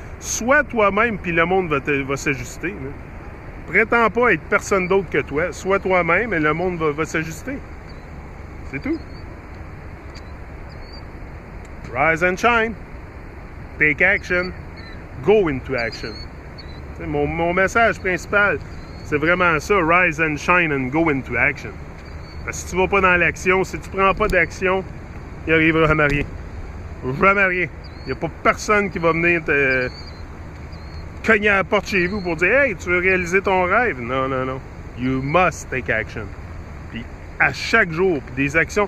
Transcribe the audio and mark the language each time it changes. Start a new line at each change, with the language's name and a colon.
French: Sois toi-même, puis le monde va s'ajuster. Là. Prétends pas être personne d'autre que toi. Sois toi-même, et le monde va s'ajuster. C'est tout.
English: Rise and shine. Take action. Go into action.
French: Mon message principal, c'est vraiment ça.
English: Rise and shine and go into action.
French: Parce que si tu vas pas dans l'action, si tu prends pas d'action, il arrivera jamais rien. Jamais rien. Il n'y a pas personne qui va venir te cogner à la porte chez vous pour dire « Hey, tu veux réaliser ton rêve? » Non, non, non.
English: You must take action.
French: Puis à chaque jour, des actions.